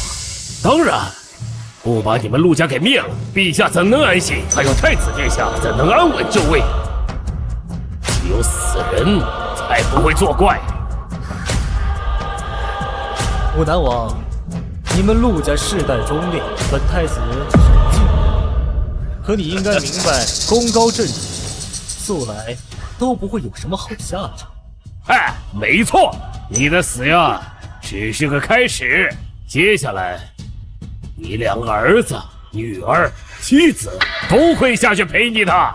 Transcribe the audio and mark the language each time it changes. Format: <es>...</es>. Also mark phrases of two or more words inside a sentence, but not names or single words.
<zh>當然，不把你們陸家給滅了，陛下怎能安心？還有太子殿下怎能安穩就位？只有死人才不會作怪。武南王，你們陸家世代忠烈，本太子只是个近人，可你應該明白，功高震主，素來都不會有什麼好下場。哎，沒錯，你的死呀，只是個開始。接下來，你兩個兒子、女兒、妻子都會下去陪你的。</zh>